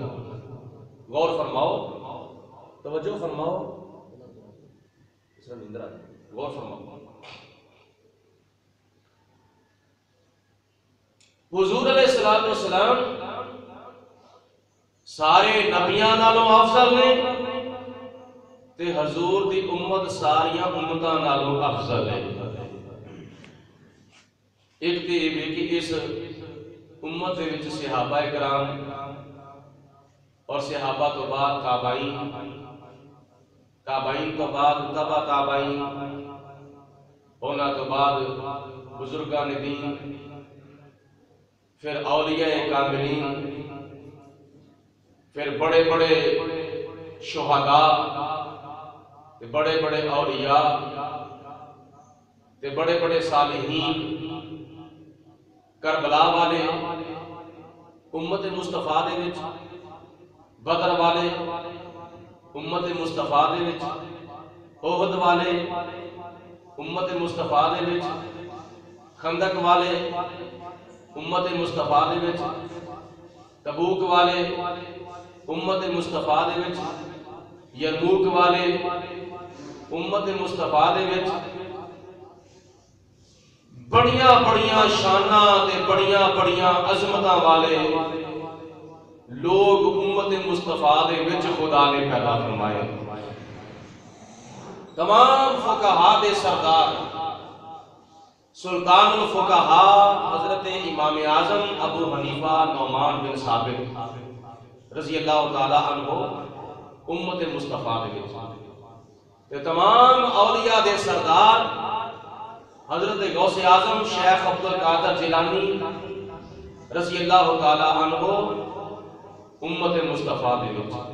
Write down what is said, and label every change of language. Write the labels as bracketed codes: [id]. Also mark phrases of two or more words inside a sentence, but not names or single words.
[ur] غور فرماؤ، توجہ فرماؤ، غور فرماؤ۔ [pa] حضور علیہ السلام سارے نبیاں نالوں افضل نے تے حضور دی امت ساریاں امتاں نالوں افضل ہے۔ ایک تے یہ کہ اس امت دے وچ صحابہ کرام اور صحابہ تو بعد تابعین تابعین تو بعد تبع تابعین، ہونا تو بعد بزرگان دین، پھر اولیاء کاملین، پھر بڑے بڑے شہداء، بڑے بڑے اولیاء، بڑے بڑے صالحین، کربلا والے، امت مصطفیٰ دے وچ بدر والے، امت مصطفیٰ دے وچ احد والے، امت مصطفیٰ دے وچ خندق والے، امت مصطفیٰ دے وچ تبوک والے، امت مصطفیٰ دے وچ یرموک والے، امت مصطفیٰ دے وچ بڑیاں بڑیاں شاناں تے بڑیاں بڑیاں عظمتاں والے لوگ امت مصطفیٰ دے وچ خدا نے پیدا فرمائے۔ تمام فقہاء دے سردار سلطان الفقہاء حضرت امام اعظم ابو حنیفہ نعمان بن ثابت [ar] رضی اللہ تعالی عنہ [pa] امت مصطفیٰ دے وچ، تمام اولیاء دے سردار حضرت غوث اعظم شیخ عبد القادر جیلانی [ar] رضی اللہ تعالی عنہ [pa] امت مصطفیٰ دے وچ،